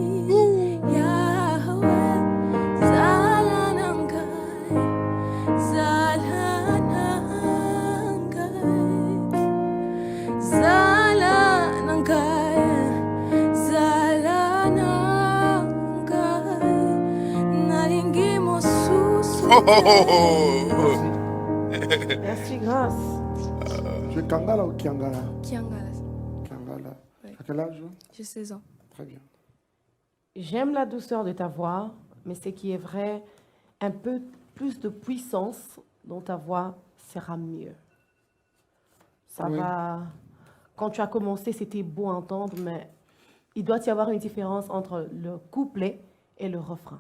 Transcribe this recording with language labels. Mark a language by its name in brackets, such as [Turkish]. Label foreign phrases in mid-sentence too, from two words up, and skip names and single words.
[Lingala] Yahweh zala na ngai zala na ngai zala na ngai zala na ngai nalingi mosusu [French] Merci, grâce. Tu es Kangala ou Kiangala? Kiangala, Kiangala. Oui. À quel âge? j'ai 16 ans. Très bien. J'aime la douceur de ta voix, mais ce qui est vrai, un peu plus de puissance dans ta voix sera mieux. Ça Oui. va. Quand tu as commencé, c'était beau à entendre, mais il doit y avoir une différence entre le couplet et le refrain.